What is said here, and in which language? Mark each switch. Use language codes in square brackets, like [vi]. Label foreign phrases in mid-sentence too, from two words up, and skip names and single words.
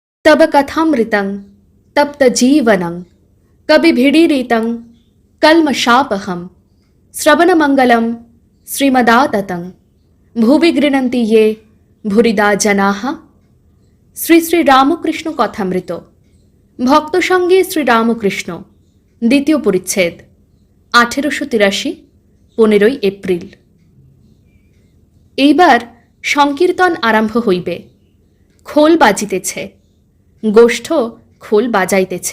[sa] तब कथामृतं तप्त जीवनं कविभिडीरितं कल्मषापहं श्रवणमंगलं श्रीमदाततं भुवि गृह्णन्ति ये भूरिदा जनाः। [bn] শ্রী শ্রী রামকৃষ্ণ কথামৃত ভক্ত সঙ্গে শ্রী রামকৃষ্ণ দ্বিতীয় পরিচ্ছেদ 1883 15 এপ্রিল। এইবার সংকীর্তন আরম্ভ হইবে। খোল বাজিতেছে, গোষ্ঠ খোল বাজাইতেছে।